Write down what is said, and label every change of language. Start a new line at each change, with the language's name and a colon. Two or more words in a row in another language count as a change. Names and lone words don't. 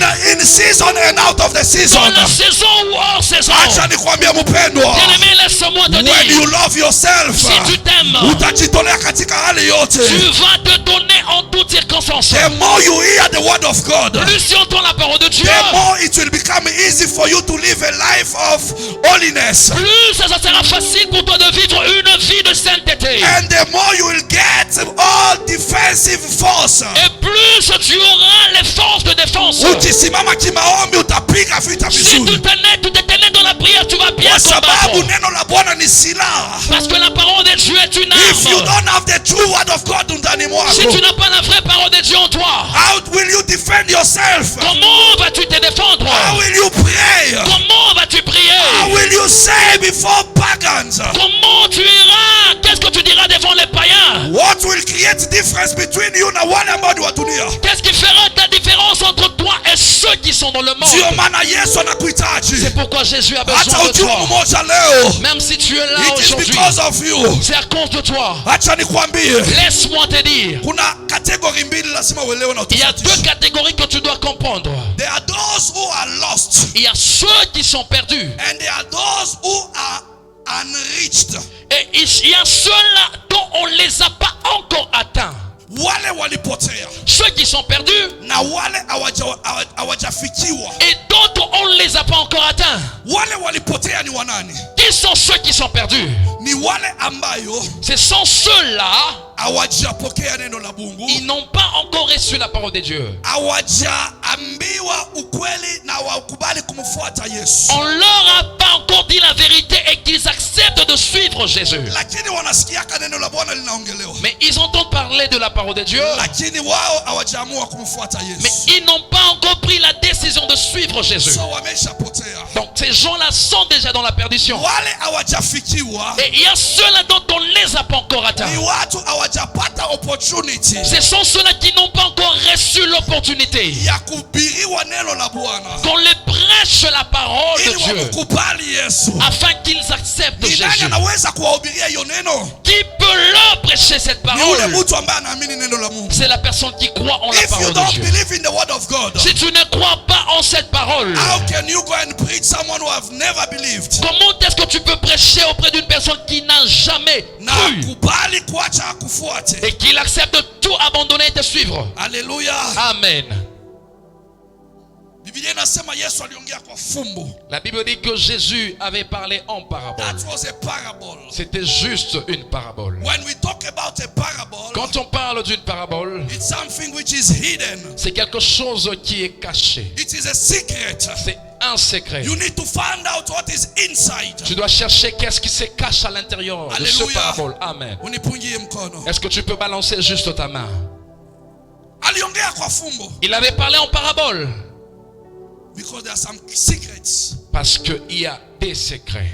English: in season and out of the season.
French: Dans la saison ou hors saison.
Swahili: Acha nikwambie mpendwa,
French: Bien-aimé, laisse-moi te
English: when
French: dire,
English: you love yourself,
French: si tu t'aimes,
Swahili: utajitolea katika hali yote.
French: tu vas te donner en toutes circonstances.
English: The more you hear the word of God,
French: Plus tu entends la parole de Dieu,
English: the more it will become easy for you to live a life of holiness.
French: plus ça sera facile pour toi de vivre une vie de sainteté.
English: And the more you will get all defensive force.
French: Et plus tu auras les forces de défense.
Swahili: Ukisimama kimaombi utapiga vita
French: Si
Swahili: vizuri,
French: tu t'éternelles dans la prière, tu vas bien
Swahili: kwa sababu
French: combattre.
Swahili: neno la Bwana ni silaha.
French: Parce que la parole de Dieu est une
English: If you
French: arme.
English: don't have the true word of God ndani
French: Si
Swahili: mwako,
French: tu n'as pas la vraie parole de Dieu en toi,
English: how will you defend yourself?
French: comment vas-tu te défendre?
English: How will you pray?
French: Comment vas-tu
English: How
French: prier?
English: will you say before pagans?
French: Comment tu iras? Qu'est-ce que tu diras devant les païens?
English: What will create difference between you
Swahili: na wale ambao ni wa dunia?
French: Qu'est-ce qui fera ta différence entre toi et ceux qui sont dans le
Swahili: Ndio
French: monde?
Swahili: maana Yesu anakuhitaji.
French: C'est pourquoi Jésus a
Swahili: Hata
French: besoin de
Swahili: ukiwa
French: toi.
Swahili: mmoja leo,
French: Même si tu es là
English: it is
French: aujourd'hui,
English: because of you.
French: c'est à cause de toi.
Swahili: Acha nikwambie,
French: Laisse-moi te dire,
Swahili: kuna kategori mbili lazima uelewe na
French: il y a deux
Swahili: utofautishe.
French: catégories que tu dois comprendre.
English: There are those who are lost
French: Il y a ceux qui sont perdus
English: and there are those who are unreached.
French: et il y a ceux-là dont on ne les a pas encore atteints.
Swahili: wale walipotea
French: ceux qui sont perdus
Swahili: na wale hawajafikiwa.
French: et d'autres on ne les a pas encore atteints.
Swahili: Wale walipotea ni wanani?
French: Qui sont ceux qui sont perdus?
Swahili: Ni wale ambayo
French: Ce sont ceux-là,
Swahili: hawajapokea neno la Mungu, ils n'ont pas encore reçu la parole de Dieu. hawajaambiwa ukweli na wakubali kumfuata Yesu.
French: On leur a pas encore dit la vérité et qu'ils acceptent de suivre Jésus.
Swahili: Lakini wanasikiaka neno la Bwana linaongelewa.
French: Mais ils entendent parler de la parole de Dieu,
Swahili: Lakini wao hawajaamua kumfuata
French: mais
Swahili: Yesu.
French: ils n'ont pas encore pris la décision de suivre Jésus.
Swahili: So wameshapotea.
French: Donc ces gens-là sont déjà dans la perdition.
Swahili: Wale hawajafikiwa
French: Et il y a ceux-là dont on ne les a pas encore atteints.
Swahili: ni watu hawajapata opportunity
French: Ce sont ceux-là qui n'ont pas encore reçu l'opportunité
Swahili: ya kuhubiriwa neno la Bwana
French: qu'on les prêche la parole de
Swahili: ili
French: Dieu
Swahili: wamkubali Yesu.
French: afin qu'ils acceptent
Swahili: Ni nani
French: Jésus.
Swahili: anaweza kuwahubiria hiyo neno?
French: Qui peut leur prêcher cette
Swahili: Ni ule
French: parole?
Swahili: mtu ambaye anaamini neno la Mungu.
French: C'est la personne qui croit en la
English: If you
French: parole de
English: don't
French: Dieu.
English: believe in the word of God,
French: Si tu ne crois pas en cette parole,
English: how can you go and preach someone who have never believed?
French: comment est-ce que tu peux prêcher auprès d'une personne qui n'a jamais
Swahili: Na
French: cru
Swahili: kubali kuacha akufuate.
French: et qu'il accepte de tout abandonner et te suivre?
Swahili: Haleluya. Amen. Biblia inasema Yesu aliongea kwa fumbo.
French: La Bible dit que Jésus avait parlé en parabole.
English: That was a parable.
French: C'était juste une parabole.
English: When we talk about a parable,
French: Quand on parle d'une parabole,
English: it's something which is hidden.
French: c'est quelque chose qui est caché.
English: It is a secret.
French: C'est un secret.
English: You need to find out what is inside.
French: Tu dois chercher qu'est-ce qui se cache à l'intérieur de ce Alléluia. parabole. Amen.
Swahili: Unipungie mkono.
French: Est-ce que tu peux balancer juste ta main?
Swahili: Aliongea kwa fumbo
French: Il avait parlé en parabole
English: because there are some secrets
French: parce qu'il y a des secrets